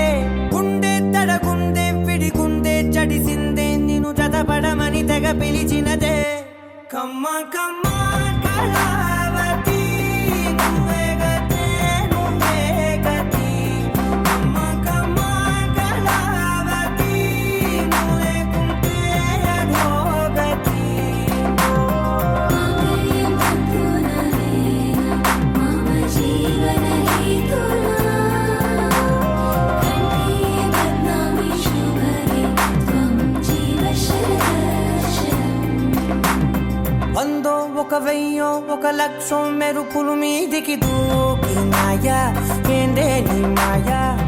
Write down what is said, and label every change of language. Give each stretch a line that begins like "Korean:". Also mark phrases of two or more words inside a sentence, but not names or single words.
Telugu: గుండె తడగుందే విడిగుందే చడిసిందే, నిన్ను చదపడమని తెగ పిలిచినదే. కమ్మ కమ్మ కళావతి, నువ్వే గతే నువ్వే గతి. కమ్మ కమ్మ కళావతి, నువ్వే కుంటే అధోగతి.
Sanskrit: माङ्गल्यं तन्तुननेन मम जीवनहेतुना, कण्ठे बध्नामि शुभगे त्वं जीव शरदर्शनम्.
Telugu: 100 ఒక 1000 ఒక లక్షం మెరుపులు మీదికి దూకినాయా, ఏందే నీ మాయా.